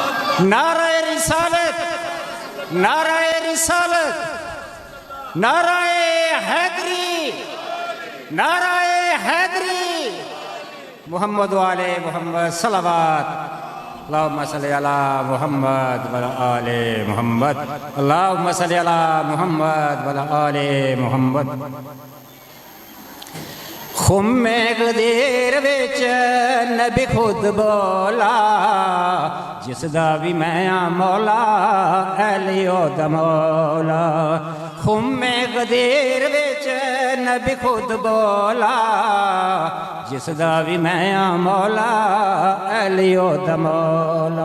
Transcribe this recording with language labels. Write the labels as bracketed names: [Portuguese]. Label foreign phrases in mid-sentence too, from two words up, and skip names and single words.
[Urdu] نعرہ رسالت، نعرہ رسالت، نعرہ حیدری، نعرہ حیدری. محمد والے محمد صلوات. [Arabic] اللهم صل على محمد وآل محمد. اللهم صل على محمد وآل محمد. [Punjabi] ਖੁੱਮੇ ਗਦੀਰ ਵਿਚ ਨਬੀ ਖ਼ੁਦ ਬੋਲਾ, ਜਿਸਦਾ ਭੀ ਮੈਂ ਮੌਲਾ ਅਲੀਓ ਦਾ ਮੌਲਾ। ਖੁੱਮੇ ਗਦੀਰ ਵਿਚ ਨਬੀ ਖ਼ੁਦ ਬੋਲਾ, ਜਿਸਦਾ ਭੀ ਮੈਂ ਮੌਲਾ ਅਲੀਓ ਦਾ ਮੌਲਾ।